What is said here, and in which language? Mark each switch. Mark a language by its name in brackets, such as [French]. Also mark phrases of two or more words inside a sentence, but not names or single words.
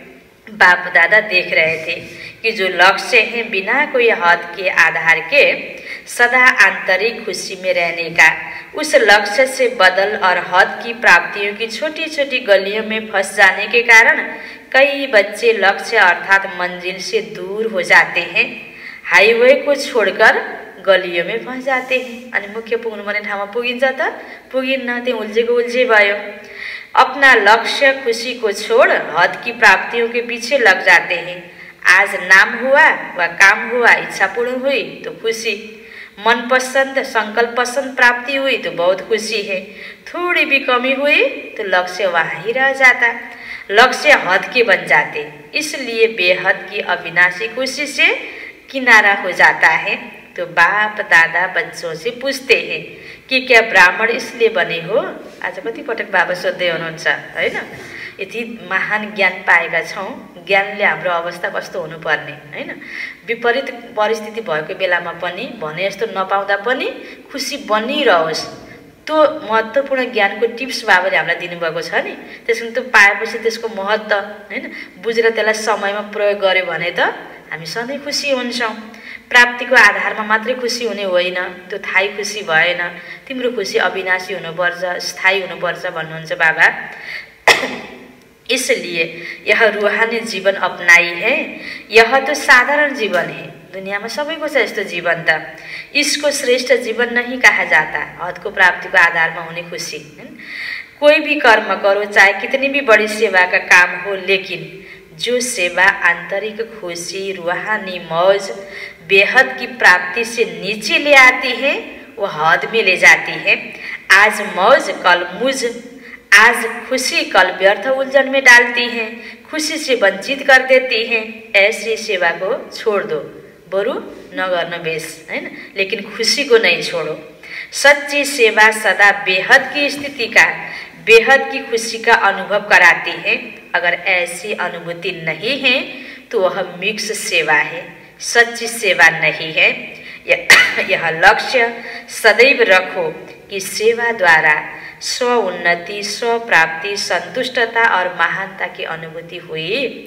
[Hindi] बाप दादा देख रहे थे कि जो लक्ष्य है बिना कोई हद के आधार के सदा आंतरिक खुशी में रहने का, उस लक्ष्य से बदल और हद की प्राप्तियों की छोटी छोटी गलियों में फंस जाने के कारण कई बच्चे लक्ष्य अर्थात मंजिल से दूर हो जाते हैं, हाईवे को छोड़कर गलियों में फंस जाते हैं। [Nepali] अनि मुख्य पुग्नुपर्ने ठाउँमा पुगिन्छ त पुगिन्न, त्यो उल्झेको उल्झे भयो। [Hindi] अपना लक्ष्य खुशी को छोड़ हद की प्राप्तियों के पीछे लग जाते हैं। आज नाम हुआ व काम हुआ, इच्छा पूर्ण हुई तो खुशी, मनपसंद संकल्प पसंद प्राप्ति हुई तो बहुत खुशी है, थोड़ी भी कमी हुई तो लक्ष्य वहाँ ही रह जाता, लक्ष्य हद के बन जाते। इसलिए बेहद की अविनाशी खुशी से किनारा हो जाता है। तो बाप दादा बच्चों से पूछते हैं कि क्या ब्राह्मण इसलिए बने हो। [Nepali] आज कति पटक बाबा सोध्दै हुनुहुन्छ हैन। यति महान ज्ञान पाएका छौं, ज्ञानले हाम्रो अवस्था कस्तो हुनुपर्ने हैन। विपरीत परिस्थिति भएको बेलामा पनि भने जस्तो नपाउँदा पनि खुसी बनिरहोस्, त्यो महत्त्वपूर्ण ज्ञानको टिप्स बाबाले हामीलाई दिनुभएको छ नि। त्यसैले त्यो पाएपछि त्यसको महत्त्व हैन बुझेर त्यसलाई समयमा प्रयोग गर्यो भने त हामी सधैँ खुसी हुन्छौं। प्राप्तिको आधारमा मात्रै खुसी हुने होइन, त्यो थाई खुसी भएन। तिम्रो खुसी अविनाशी हुनुपर्छ, स्थायी हुनुपर्छ भन्नुहुन्छ बाबा। [Hindi] इसलिए यह रूहानी जीवन अपनाई है, यह तो साधारण जीवन है। [Nepali] दुनियामा सबैको छ यस्तो जीवन त, [Hindi] इसको श्रेष्ठ जीवन नहीं कहा जाता। [Nepali] हदको प्राप्तिको आधारमा हुने खुसी। [Hindi] कोई भी कर्म करो, चाहे कितनी भी बड़ी सेवा का काम हो, लेकिन जो सेवा आंतरिक खुशी, रूहानी मौज, बेहद की प्राप्ति से नीचे ले आती है, वह हद में ले जाती है। आज मौज कल मुझ, आज खुशी कल व्यर्थ उलझन में डालती हैं, खुशी से वंचित कर देती हैं। ऐसी सेवा को छोड़ दो, [Nepali] बरु नगर्न बेस, हैन, [Hindi] लेकिन खुशी को नहीं छोड़ो। सच्ची सेवा सदा बेहद की स्थिति का, बेहद की खुशी का अनुभव कराती है। अगर ऐसी अनुभूति नहीं है तो वह मिक्स सेवा है, सच्ची सेवा नहीं है। यह लक्ष्य सदैव रखो कि सेवा द्वारा स्व उन्नति, स्व प्राप्ति, संतुष्टता और महानता की अनुभूति हुई।